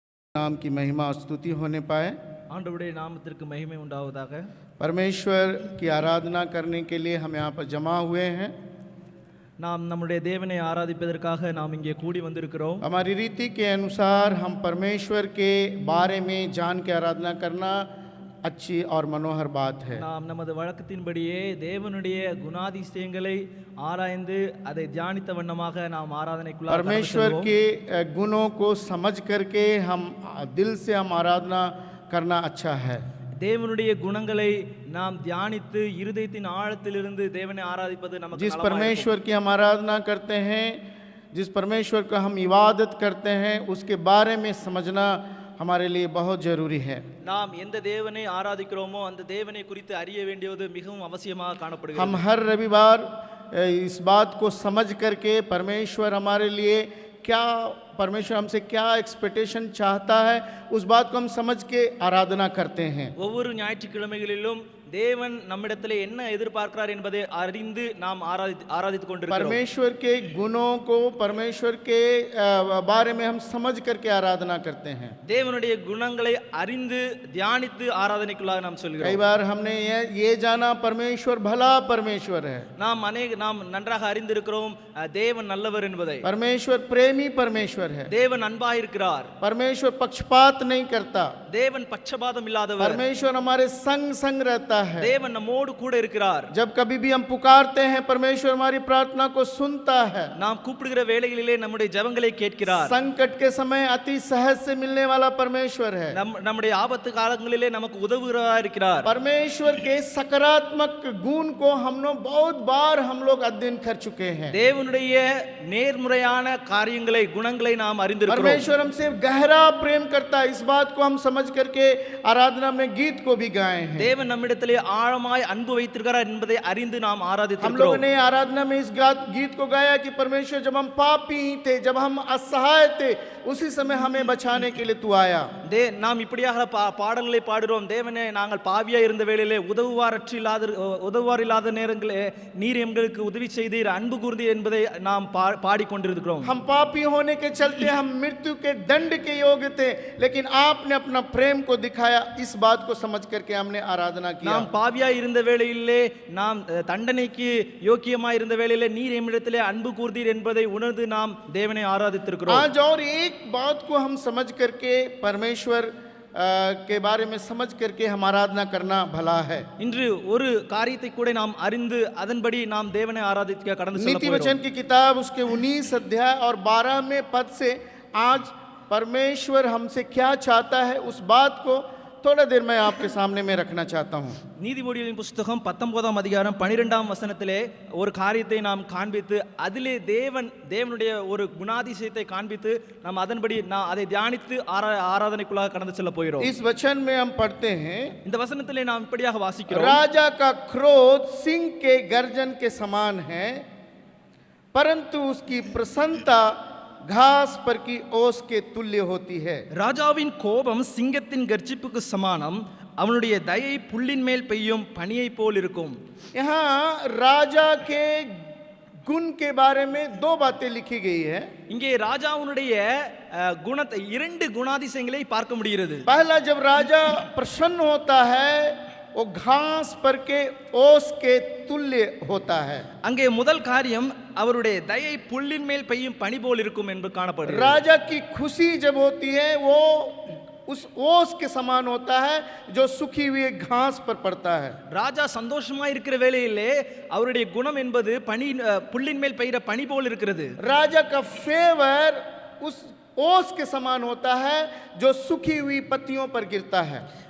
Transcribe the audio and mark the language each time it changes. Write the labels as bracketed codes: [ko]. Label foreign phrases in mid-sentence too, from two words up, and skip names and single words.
[hi] नाम की महिमा और स्तुति होने पाए। [ta] ஆண்டவருடைய நாமத்திற்கு மகிமை உண்டாவதாக. [hi] परमेश्वर की आराधना करने के लिए हम यहाँ पर जमा हुए हैं। [ta] நாம் நம்முடைய தேவனை ஆராதிப்பதற்காக நாம் இங்கே கூடி வந்திருக்கிறோம். [hi] हमारी रीति के अनुसार हम परमेश्वर के बारे में जान के आराधना करना अच्छी और मनोहर बात है। [ta] நாம் நமது வழக்கத்தின்படியே தேவனுடைய குணாதிசயங்களை ஆராய்ந்து அதை தியானித்த வண்ணமாக நாம் ஆராதனைக்குள்ளாக [hi] परमेश्वर के गुणों को समझ करके हम दिल से हम आराधना करना अच्छा है। [ta] தேவனுடைய குணங்களை நாம் தியானித்து இருதயத்தின் ஆழத்திலிருந்து தேவனை ஆராதிப்பது நமக்கு [hi] जिस परमेश्वर की हम आराधना करते हैं, जिस परमेश्वर को हम इबादत करते हैं, उसके बारे में समझना हमारे लिए बहुत ज़रूरी है। [ta] நாம் எந்த தேவனை ஆராதிக்கிறோமோ அந்த தேவனை குறித்து அறிய வேண்டியது மிகவும் அவசியமாக காணப்படுகிறது. [hi] हम हर रविवार इस बात को समझ करके परमेश्वर हमारे लिए क्या, परमेश्वर हमसे क्या एक्सपेक्टेशन चाहता है, उस बात को हम समझ के आराधना करते हैं। [ta] ஒவ்வொரு ஞாயிற்றுக்கிழமைகளிலும் தேவன் நம்மிடத்தில் என்ன எதிர்பார்க்கிறார் என்பதை அறிந்து நாம் ஆராதித்துக் கொண்டிருக்கிறோம். [hi] परमेश्वर के गुणों को, परमेश्वर के बारे में हम समझ करके आराधना करते हैं। [ta] தேவனுடைய குணங்களை அறிந்து தியானித்து ஆராதனைக்குள்ளாக நாம் [hi] कई [ta] சொல்கிறோம். [hi] बार हमने ये जाना परमेश्वर भला परमेश्वर है, [ta] நாம் நன்றாக அறிந்திருக்கிறோம் தேவன் நல்லவர் என்பதை. [hi] परमेश्वर प्रेमी परमेश्वर है, [ta] தேவன் அன்பாக இருக்கிறார், [hi] परमेश्वर पक्षपात नहीं करता, [ta] தேவன் பட்சபாதம் இல்லாதவர், [hi] परमेश्वर हमारे संग संग रहता है। [ta] தேவன் நம்மோடு கூட இருக்கிறார். [hi] जब कभी भी हम पुकारते हैं, परमेश्वर हमारी प्रार्थना को सुनता है। [ta] நாம் கூப்பிடுகிற வேளைகளிலே நம்முடைய ஜெபங்களை கேட்கிறார். [hi] संकट के समय अति सहज से मिलने वाला परमेश्वर है। [ta] நம்முடைய ஆபத்து காலங்களிலே நமக்கு உதவுகிறவராக இருக்கிறார். [hi] परमेश्वर के सकारात्मक गुण को हम लोग बहुत बार हम लोग अध्ययन कर चुके हैं। [ta] தேவனுடைய நேர்முறையான காரியங்களை குணங்களை நாம் அறிந்திருக்கிறோம். [hi] परमेश्वर हमसे गहरा प्रेम करता है, इस बात को हम समझ करके आराधना में गीत को भी गाए हैं। [ta] தேவன் நம்மிடத்திலே ஆழமாய் அன்பு வைத்திருக்கிறார் என்பதை அறிந்து நாம் [hi] हम लोगों [ta] ஆராதித்திருக்கிறோம். [hi] ने आराधना में इस गीत को गाया कि परमेश्वर जब हम पापी ही थे, जब हम असहाय थे, उसी समय हमें बचाने के लिए तू आया। [ta] நாம் இப்படியாக பாடல்களை பாடுகிறோம். தேவனே, நாங்கள் பாவியா இருந்த வேளையிலே உதவுவார் இல்லாத நேரங்களே நீர் எங்களுக்கு உதவி செய்தீர், அன்பு கூர்ந்தீர் என்பதை நாம் பாடிக்கொண்டிருக்கிறோம். [hi] हम पापी होने के चलते हम मृत्यु के दंड के योग्य थे, लेकिन आपने अपना प्रेम को दिखाया। इस बात को समझ करके हमने आराधना किया। [ta] நாம் பாவியா இருந்த வேளையிலே, நாம் தண்டனைக்கு யோக்கியமாய் இருந்த வேளையிலே நீர் எம்மிடத்திலே அன்பு கூர்ந்தீர் என்பதை உணர்ந்து நாம் தேவனை ஆராதித்திருக்கிறோம். [hi] आज और एक बात को हम समझ करके परमेश्वर के बारे में समझ करके हम आराधना करना भला है। [ta] இன்று ஒரு காரியத்தை கூட நாம் அறிந்து அதன்படி நாம் தேவனை ஆராதிக்க கடந்து செல்ல [hi] नीति [ta] போகிறோம். [hi] वचन की किताब उसके 19 अध्याय और 12वें पद से आज परमेश्वर हमसे क्या चाहता है, उस बात को थोड़ा देर मैं आपके सामने में रखना चाहता हूँ। [ta] நீதிமொழிகளின் புஸ்தகம் 19ஆம் அதிகாரம் 12ஆம் வசனத்திலே ஒரு காரியத்தை நாம் காண்பித்து அதிலே தேவனுடைய ஒரு குணாதிசயத்தை காண்பித்து நாம் அதன்படி அதை தியானித்து ஆராதனைக்குள்ளாக கடந்து செல்ல போகிறோம். [hi] इस वचन में हम पढ़ते हैं, [ta] இந்த வசனத்திலே நாம் இப்படியாக வாசிக்கிறோம். [hi] राजा का क्रोध सिंह के गर्जन के समान है, परंतु उसकी प्रसन्नता घास पर की ओस के तुल्य होती है। [ta] ராஜாவின் கோபம் சிங்கத்தின் கர்ஜிப்புக்கு சமானம், அவனுடைய தயை புல்லின் மேல் பெய்யும் பனியை போல் இருக்கும். [hi] यहाँ राजा के गुण के बारे में दो बातें लिखी गई है। [ta] இங்கே ராஜாவுடைய குணத்தை, இரண்டு குணாதிசயங்களை பார்க்க முடிகிறது. [hi] पहला, जब राजा प्रसन्न होता है वो घास पर के ओस के तुल्य होता है। [ta] அங்கே முதல் காரியம் அவருடைய தயை புல்லின் மேல் பெய்யும் பனி போல் இருக்கும் என்று காணப்படுகிறது. [hi] राजा की खुशी जब होती है वो उस ओस के समान होता है जो सूखी हुई घास पर पड़ता है। [ta] ராஜா சந்தோஷமா இருக்கிற வேளையிலே அவருடைய குணம் என்பது புல்லின் மேல் பெய்கிற பனி போல் இருக்கிறது. [hi] राजा का फेवर उस ओस के समान होता है जो सूखी हुई पत्तियों पर गिरता है।